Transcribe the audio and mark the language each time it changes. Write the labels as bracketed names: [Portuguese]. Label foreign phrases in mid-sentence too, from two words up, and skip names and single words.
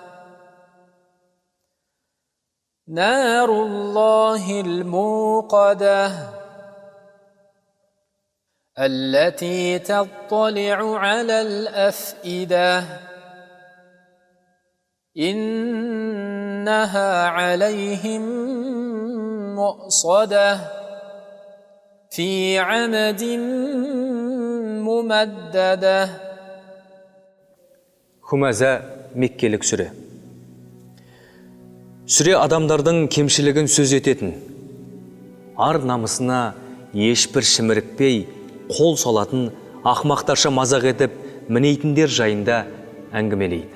[Arabic] نار الله الموقدة التي تطلع على الأفئدة إنها عليهم مؤصدة في عمد ممددة. [Kazakh] Хумаза Меккелік сүре. Сүре адамдардың кемшілігін сөз ететін, ар намысына ешбір шімірікпей қол салатын ақмақтарша мазақ етіп мінейтіндер жайында әңгімелейді.